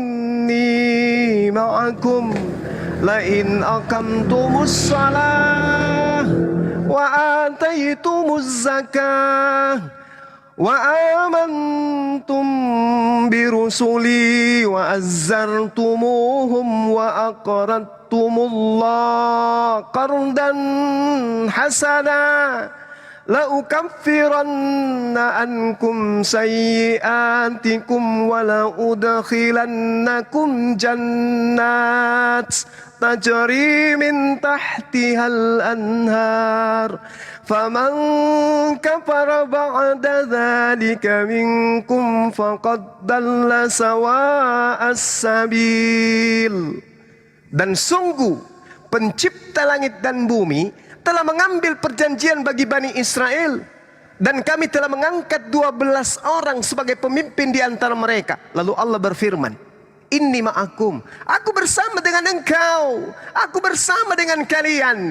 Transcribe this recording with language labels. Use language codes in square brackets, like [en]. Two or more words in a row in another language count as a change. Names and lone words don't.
[ar] إني معكم لئن أقمتم الصلاة وآتيتم الزكاة وآمنتم برسلي وعزرتموهم وأقرضتم الله قرضا حسنا لأكفرن عنكم سيئاتكم ولأدخلنكم جنات تجري من تحتها الأنهار فمن كفر بعد ذلك منكم فقد ضل سواء السبيل. [id] Dan sungguh pencipta langit dan bumi telah mengambil perjanjian bagi Bani Israel, dan kami telah mengangkat 12 orang sebagai pemimpin di antara mereka. Lalu Allah berfirman, [ar] إني معكم, [id] aku bersama dengan engkau, aku bersama dengan kalian.